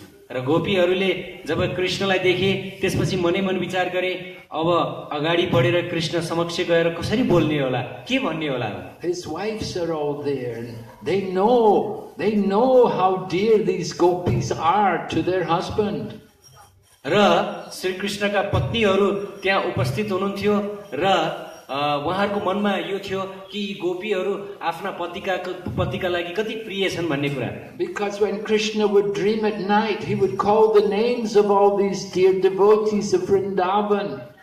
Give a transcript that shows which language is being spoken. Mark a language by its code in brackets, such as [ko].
[ne] र गोपीहरूले जब कृष्णलाई देखे त्यसपछि मनै मन विचार गरे अब अगाडि बढेर कृष्ण समक्ष गएर कसरी बोल्ने होला के भन्ने होला [en] His wives are all there and they know how dear these gopis are to their husband. [ne] र श्री कृष्णका पत्नीहरू त्यहाँ उपस्थित हुनुहुन्थ्यो र उहाँहरूको मनमा यो थियो कि गोपीहरू आफ्ना पतिका लागि कति प्रिय छन् भन्ने कुरा [en] Because when Krishna would dream at night, he would call the names of all these dear devotees of Vrindavan.